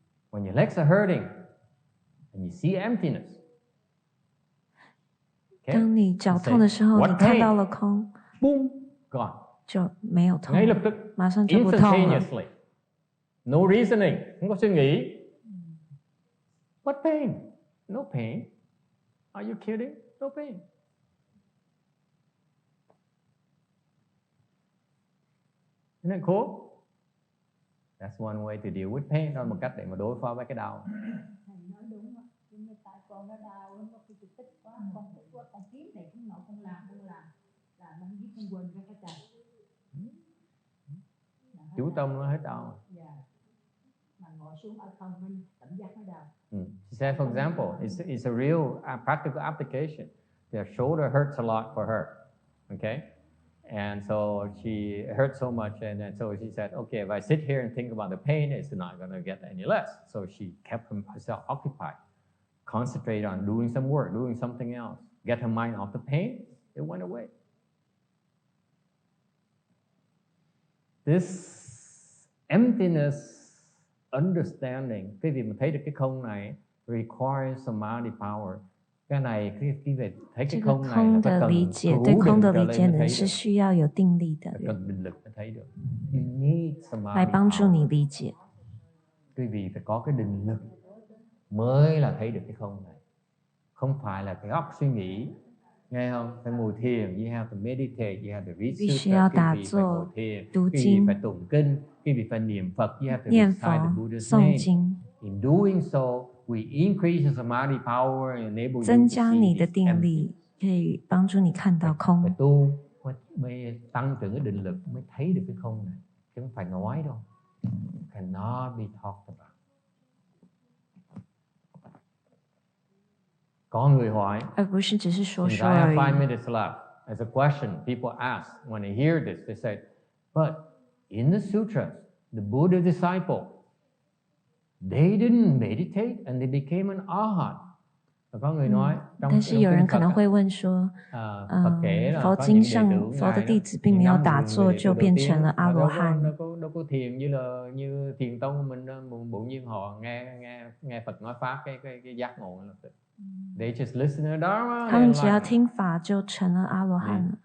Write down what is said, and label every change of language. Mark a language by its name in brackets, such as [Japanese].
[English] When your legs are hurting, and you see emptiness. [Chinese] 当你脚痛的时候，你看到了空， [English] Boom, gone. [Chinese] 就没有痛， [Vietnamese] Ngay lập tức, [Chinese] 马上就不痛了。 [English] instantaneously. No reasoning, [Vietnamese] không có suy nghĩ. [English] What pain? No pain. Are you kidding? No pain. Isn't it cool? That's one way to deal with pain. [Vietnamese] Đó là một cách để mà đối phó với cái đau. Thầy nói đúng á, nhưng mà tại con nó đau lắm, khi tôi tức quá, con tức quá, con kiếm này cũng nọ con làm, là nó giết con quên ra cái trời. Chú tâm nó hết đau. Dạ. Mà ngồi xuống ở không mình cảm giác nó đau. [English] She said, for example, it's a real practical application. Their shoulder hurts a lot for her. Okay? And so she hurt so much, and so she said, okay, if I sit here and think about the pain, it's not going to get any less. So she kept herself occupied, concentrate on doing some work, doing something else, get her mind off the pain. It went away. This emptiness understanding, [Vietnamese] cái việc mình thấy được cái không này [English] requires samadhi power. [Vietnamese] Cái này cái về thấy cái không này là phải cần [Chinese] 对空的理解呢是需要有定力的， [Vietnamese] cần định lực mới thấy được. [English] You need samadhi [Chinese] 来帮助你理解。 [Vietnamese] Quý vị phải có cái định lực mới là thấy được cái không này. Không phải là cái óc suy nghĩ, nghe không? Phải ngồi thiền, [English] you have to meditate, you have to read sutra, [Vietnamese] quý vị phải ngồi thiền, quý vị phải tụng kinh, quý vị phải niệm Phật, [English] you have to recite the Buddha's name. In doing so, we increase the samadhi power and enable you to [Chinese] 增加你的 [English] see [Chinese] 定力，可以帮助你看到空。 [Vietnamese] phải tu mới tăng trưởng cái định lực mới thấy được cái không này, chứ không phải nói đâu. [English] Cannot be talked about. [Vietnamese] Có người hỏi, [Chinese] 而不是只是说 [English] since [Chinese] 说 [English] I [Chinese] 而 [English] have 5 [Chinese] 已。 [English] minutes left, as a question people ask when they hear this, they say, but in the sutras, the Buddha disciple, they didn't meditate and they became an arhat. [Vietnamese] Có người nói, [Chinese] 但是有人可能会问说，佛经上佛的弟子并没有打坐就变成了阿罗汉。 [Vietnamese] đâu có thiền như thiền tông mình bỗng nhiên họ nghe Phật nói pháp cái giác ngộ là [English] they just listen to Dharma. [Chinese] 他们只要听法就成了阿罗汉了，